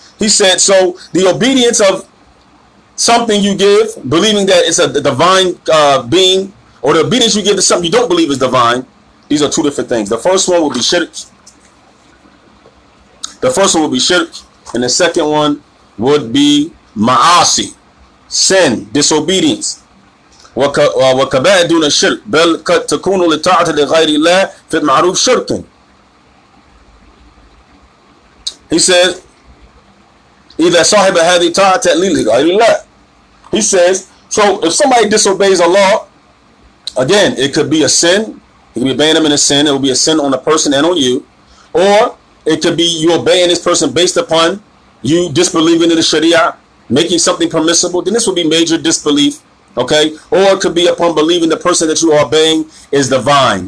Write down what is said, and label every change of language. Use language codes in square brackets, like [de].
[en] He said, so the obedience of something you give, believing that it's a divine being, or the obedience you give to something you don't believe is divine, these are two different things. The first one will be shirk. The first one will be shirk, and the second one would be ma'asi, sin, disobedience. [ar] وكبائر دون الشرك بل قد تكون لطاعة لغير الله في المعروف شركا. [en] He says [ar] إذا صاحب هذه طاعة لغير الله. [en] He says, so if somebody disobeys Allah, again, it could be a sin. It could be obeying him in a sin. It will be a sin on the person and on you. Or it could be you obeying this person based upon you disbelieving in the Sharia, making something permissible. Then this would be major disbelief. Okay? Or it could be upon believing the person that you are obeying is divine.